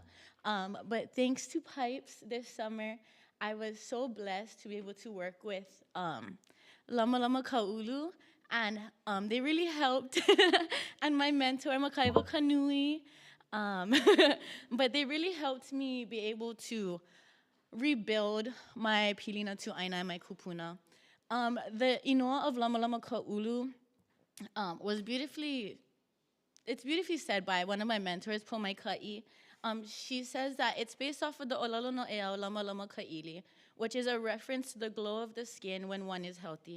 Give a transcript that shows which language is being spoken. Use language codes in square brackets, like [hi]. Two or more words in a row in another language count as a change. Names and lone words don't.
[en] But thanks to PIPES this summer, I was so blessed to be able to work with Lama Lama Kaulu, and they really helped. And my mentor, Makaiva Kanui, but they really helped me be able to rebuild my [haw] pilina tu aina [en] and my kupuna. The inoa of Lama Lama Kaulu was beautifully said by one of my mentors, Pomaikai. She says that it's based off of the [haw] Olalo no Ea Lama Lama Ka'ili, [en] which is a reference to the glow of the skin when one is healthy.